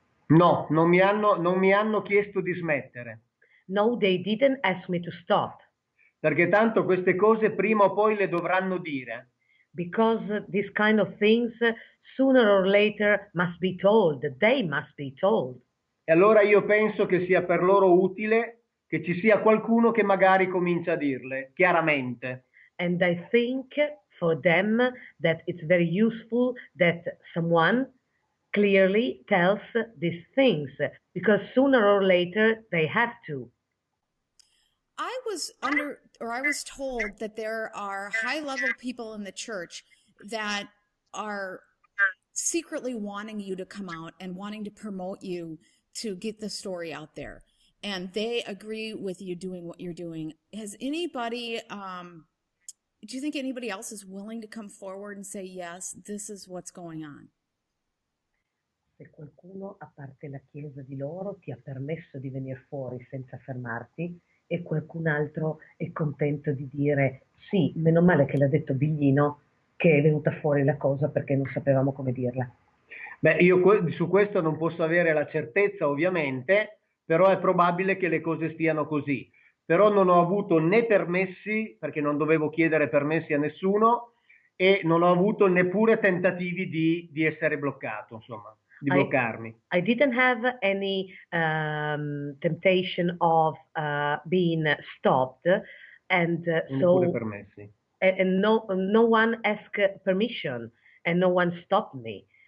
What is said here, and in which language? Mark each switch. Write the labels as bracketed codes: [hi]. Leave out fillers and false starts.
[it] No, non mi hanno chiesto di smettere. [en] No, they didn't ask me to stop. [it] Perché tanto queste cose prima o poi le dovranno dire. [en] Because these kind of things sooner or later must be told. They must be told. [it] E allora io penso che sia per loro utile che ci sia qualcuno che magari comincia a dirle chiaramente. [en] And I think for them that it's very useful that someone clearly tells these things, because sooner or later they have to. I was told that there are high-level people in the church that are secretly wanting you to come out and wanting to promote you to get the story out there. And they agree with you doing what you're doing. Has anybody, do you think anybody else is willing to come forward and say, yes, this is what's going on? [it] Se qualcuno, a parte la Chiesa di loro, ti ha permesso di venire fuori senza fermarti, e qualcun altro è contento di dire sì, meno male che l'ha detto Biglino, che è venuta fuori la cosa perché non sapevamo come dirla. Beh, io su questo non posso avere la certezza ovviamente, però è probabile che le cose stiano così. Però non ho avuto né permessi, perché non dovevo chiedere permessi a nessuno, e non ho avuto neppure tentativi di essere bloccato, insomma, di bloccarmi. [en] I didn't have any temptation of being stopped, and [it] Neppure permessi. [en] And no one asked permission, and no one stopped me.